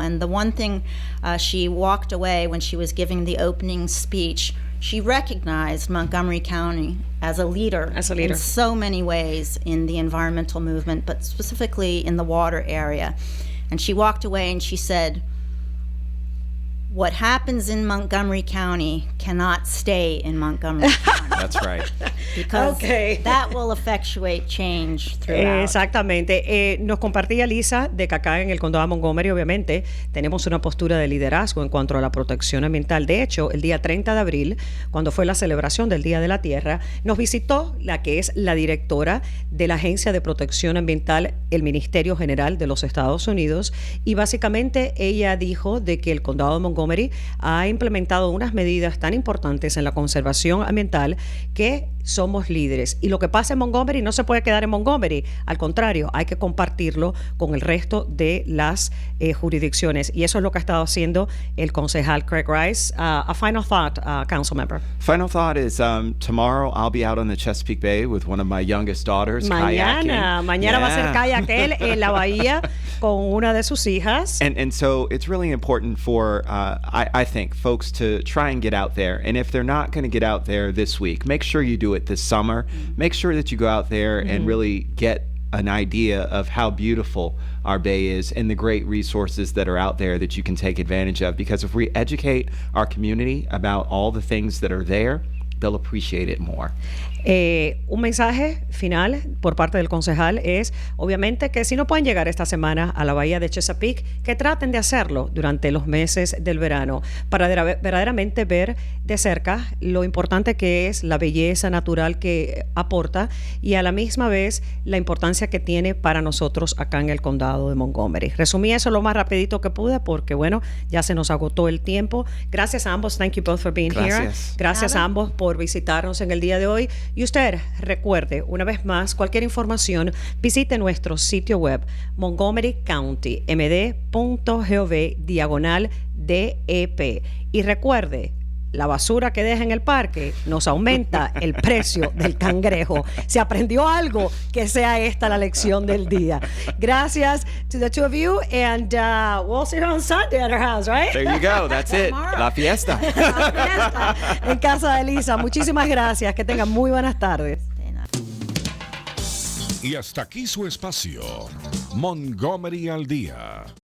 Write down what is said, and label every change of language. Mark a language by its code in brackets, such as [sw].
[en] And the one thing she walked away when she was giving the opening speech, she recognized Montgomery County as a leader in so many ways in the environmental movement, but specifically in the water area. And she walked away and she said, what happens in Montgomery County cannot stay in Montgomery County. That's right. Because that will effectuate change throughout. [es] Exactamente. Nos compartía Lisa de que acá en el condado de Montgomery, obviamente, tenemos una postura de liderazgo en cuanto a la protección ambiental. De hecho, el día 30 de abril, cuando fue la celebración del Día de la Tierra, nos visitó la que es la directora de la Agencia de Protección Ambiental, el Ministerio General de los Estados Unidos, y básicamente ella dijo de que el condado de Montgomery ha implementado unas medidas tan importantes en la conservación ambiental que somos líderes. Y lo que pasa en Montgomery no se puede quedar en Montgomery. Al contrario, hay que compartirlo con el resto de las jurisdicciones. Y eso es lo que ha estado haciendo el concejal Craig Rice. [en] A final thought, council member. Final thought is tomorrow I'll be out on the Chesapeake Bay with one of my youngest daughters, [es] mañana va a ser kayak él en la bahía con una de sus hijas. [en] And so it's really important for, I think, folks to try and get out there. And if they're not going to get out there this week, make sure you do it this summer. Make sure that you go out there and really get an idea of how beautiful our bay is and the great resources that are out there that you can take advantage of. Because if we educate our community about all the things that are there, they'll appreciate it more. [es] Un mensaje final por parte del concejal es, obviamente, que si no pueden llegar esta semana a la bahía de Chesapeake, que traten de hacerlo durante los meses del verano para verdaderamente ver de cerca lo importante que es la belleza natural que aporta y a la misma vez la importancia que tiene para nosotros acá en el condado de Montgomery. Resumí eso lo más rapidito que pude porque, bueno, ya se nos agotó el tiempo. Gracias a ambos. [en] Thank you both for being here. [es] Gracias a ambos por visitarnos en el día de hoy. Y usted recuerde, una vez más, cualquier información, visite nuestro sitio web montgomerycountymd.gov/DEP. Y recuerde, la basura que deja en el parque nos aumenta el precio del cangrejo. Si aprendió algo, que sea esta la lección del día. [en] Gracias to the two of you, and we'll see you on Sunday at our house, right? There you go. That's it. [es] La fiesta. La fiesta en casa de Lisa. Muchísimas gracias. Que tengan muy buenas tardes. Y hasta aquí su espacio, Montgomery al Día.